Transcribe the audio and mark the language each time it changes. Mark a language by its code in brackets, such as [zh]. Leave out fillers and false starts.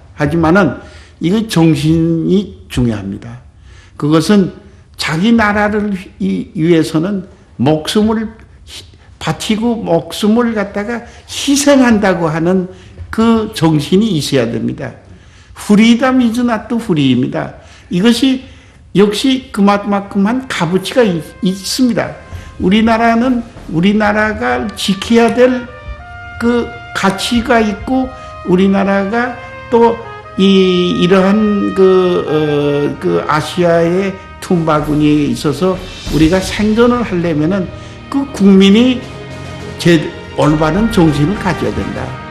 [ko] 하지만은 이거 정신이 중요합니다. 그것은 자기 나라를 위해서는 목숨을 바치고 목숨을 갖다가 희생한다고 하는 그 정신이 있어야 됩니다. [en] freedom is not free [ko] 입니다. 이것이 역시 그만큼만 값어치가 있습니다. 우리나라는 우리나라가 지켜야 될 그 가치가 있고 우리나라가 또 이러한 그 아시아의 tum바군이 있어서 우리가 생존을 하려면은 그 국민이 올바른 정신을 가져야 된다.